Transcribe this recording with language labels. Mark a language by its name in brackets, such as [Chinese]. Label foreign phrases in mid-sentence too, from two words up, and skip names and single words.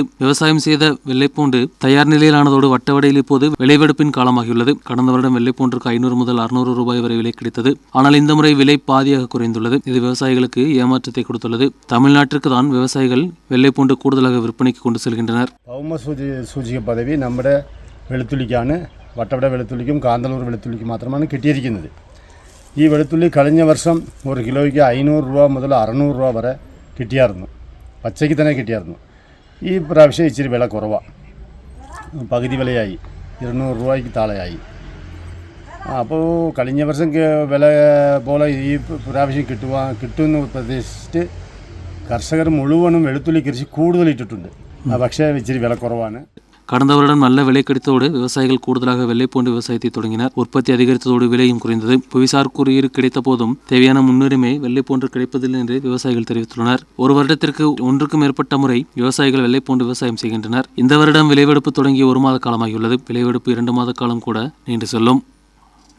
[Tamil] விவசாயம் செய்த வெள்ளைப்பூண்டு தயார் நிலையிலானதோடு வட்டவடையில் இப்போது விளைவெடுப்பின் காலமாகியுள்ளது. கடந்த வருடம் வெள்ளைப்பூண்டிற்கு 500 முதல் 600 ரூபாய் வரை விலை கிடைத்தது. ஆனால் இந்த முறை விலை பாதியாக குறைந்துள்ளது. இது விவசாயிகளுக்கு ஏமாற்றத்தை கொடுத்துள்ளது. தமிழ்நாட்டிற்கு தான் விவசாயிகள் வெள்ளைப்பூண்டு கூடுதலாக விற்பனைக்கு கொண்டு செல்கின்றனர். [Malayalam] സൂചിക പദവി നമ്മുടെ വെളുത്തുള്ളിക്കാണ്. വട്ടവട വെളുത്തുള്ളിക്കും കാന്തല്ലൂർ വെളുത്തുള്ളിക്കും മാത്രമാണ് കിട്ടിയിരിക്കുന്നത്. ഈ വെളുത്തുള്ളി കഴിഞ്ഞ വർഷം ഒരു കിലോയ്ക്ക് 500 രൂപ മുതൽ 600 രൂപ വരെ കിട്ടിയായിരുന്നു. പച്ചയ്ക്ക് തന്നെ കിട്ടിയായിരുന്നു. ഈ പ്രാവശ്യം ഇച്ചിരി വില കുറവാണ്. പകുതി വിലയായി, 200 രൂപയ്ക്ക് താഴെയായി. അപ്പോൾ കഴിഞ്ഞ വർഷം വില പോലെ ഈ പ്രാവശ്യം കിട്ടുമെന്ന് പ്രതീക്ഷിച്ചിട്ട് കർഷകർ മുഴുവനും വെളുത്തുള്ളി കൃഷി കൂടുതൽ ഇട്ടിട്ടുണ്ട്. പക്ഷേ ഇച്ചിരി വില കുറവാണ്. [Tamil] கடந்த வருடம் நல்ல விலை கிடைத்ததோடு விவசாயிகள் கூடுதலாக வெள்ளைப்பூண்டு விவசாயத்தை தொடங்கினர். உற்பத்தி அதிகரித்ததோடு விலையும் குறைந்தது. புவிசார் குறியீடு கிடைத்த போதும் தேவையான முன்னுரிமை வெள்ளைப்பூண்டு கிடைப்பதில்லை என்று விவசாயிகள் தெரிவித்துள்ளனர். ஒரு வருடத்திற்கு 1க்கும் மேற்பட்ட முறை விவசாயிகள் வெள்ளைப்பூண்டு விவசாயம் செய்கின்றனர். இந்த வருடம் விளைவெடுப்பு தொடங்கி 1 மாத காலமாகியுள்ளது. விளைவெடுப்பு 2 மாத காலம் கூட நீண்டு செல்லும்.